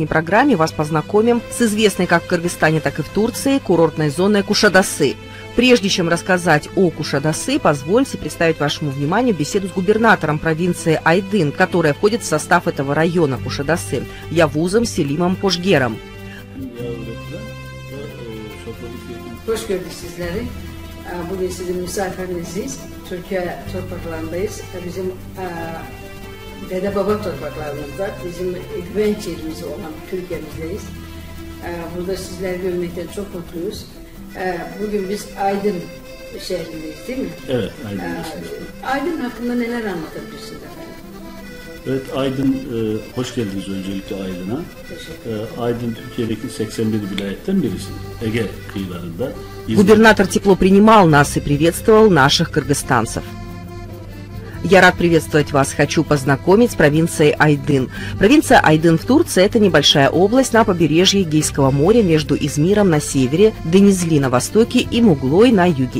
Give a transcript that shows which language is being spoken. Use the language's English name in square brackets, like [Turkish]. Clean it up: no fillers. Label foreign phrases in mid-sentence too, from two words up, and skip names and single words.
[Russian] программе вас познакомим с известной как в Кыргызстане, так и в Турции курортной зоной Кушадасы. Прежде чем рассказать о Кушадасы, позвольте представить вашему вниманию беседу с губернатором провинции Айдын, которая входит в состав этого района Кушадасы, Явузом Селимом Пожгером. [Turkish] Hoş gördük sizleri. Bugün sizin misafirinizdeyiz. Türkiye topraklarındayız. Bizim dede baba topraklarımızda, bizim güvenç yerimiz olan Türkiye'mizdeyiz. Burada sizleri görmekten çok mutluyuz. Bugün biz Aydın şehrindeyiz, değil mi? Evet, Aydın. Aydın hakkında neler anlatabilirsiniz efendim? Evet, Aydın, hoş geldiniz öncelikle Aydın'a. Aydın Türkiye'deki 81 vilayetten birisi. Ege kıyılarında. [Russian] Губернатор тепло принимал нас и приветствовал наших кыргызстанцев. Я рад приветствовать вас. Хочу познакомить с провинцией Айдын. Провинция Айдын в Турции – это небольшая область на побережье Эгейского моря между Измиром на севере, Денизли на востоке и Муглой на юге.